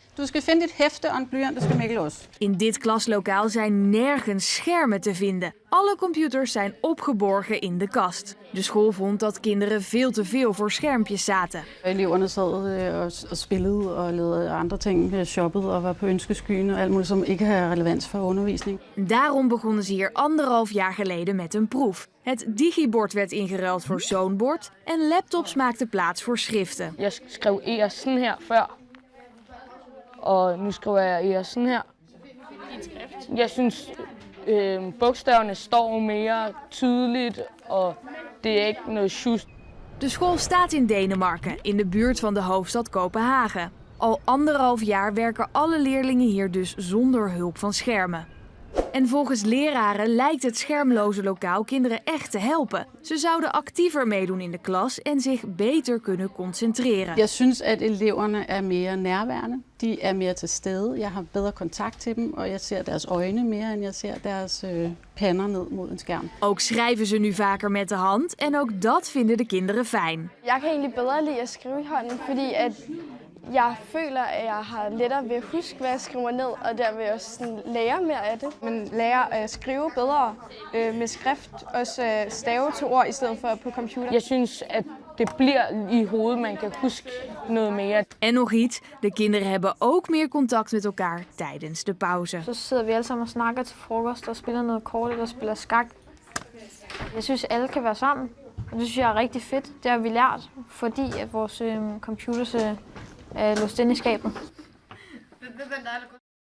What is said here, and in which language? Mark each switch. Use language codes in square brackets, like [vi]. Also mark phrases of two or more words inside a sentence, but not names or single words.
[da] Du skal finde dit hæfte og en blyant, dat skal Mikkel også. [nl] In dit klaslokaal zijn nergens schermen te vinden. Alle computers zijn opgeborgen in de kast. De school vond dat kinderen veel te veel voor schermpjes zaten. [da] Eleverne sad og spillede og lavede andre ting, shoppede og var på ønskeskyen og alt muligt, som ikke har relevans for undervisning. [nl] Daarom begonnen ze hier 1,5 jaar geleden met een proef. Het digibord werd ingeruild voor zoonbord en laptops maakten plaats voor schriften. [da] Jeg skrev Ersen her før, og nu skriver jeg Ersen her. Jeg synes, bogstaverne står mere tydeligt, og det er ikke noget sjus. [nl] De school staat in Denemarken, in de buurt van de hoofdstad Kopenhagen. Al 1,5 jaar werken alle leerlingen hier dus zonder hulp van schermen. En volgens leraren lijkt het schermloze lokaal kinderen echt te helpen. Ze zouden actiever meedoen in de klas en zich beter kunnen concentreren. [da] Jeg synes, at eleverne er mere nærværende. De er mere til stede. Jeg har bedre kontakt til dem, og jeg ser deres øjne mere, end jeg ser deres pander ned mod en skærm. [nl] Ook schrijven ze nu vaker met de hand en ook dat vinden de kinderen fijn. [da] Jeg kan egentlig bedre lide at skrive i hånden, fordi at jeg føler, at jeg har lettere ved at huske, hvad jeg skriver ned, og derved også sådan lære mere af det. Man lærer at skrive bedre med skrift, også stave til ord i stedet for på computer. Jeg synes, at det bliver i hovedet, man kan huske noget mere. [nl] En nog iets, de kinderen hebben ook meer contact met elkaar tijdens de pauze. [da] Så sidder vi alle sammen og snakker til frokost og spiller noget kort eller spiller skak. Jeg synes, alle kan være sammen, og det synes jeg er rigtig fedt. Det har vi lært, fordi at vores computers er låst inde i skabet.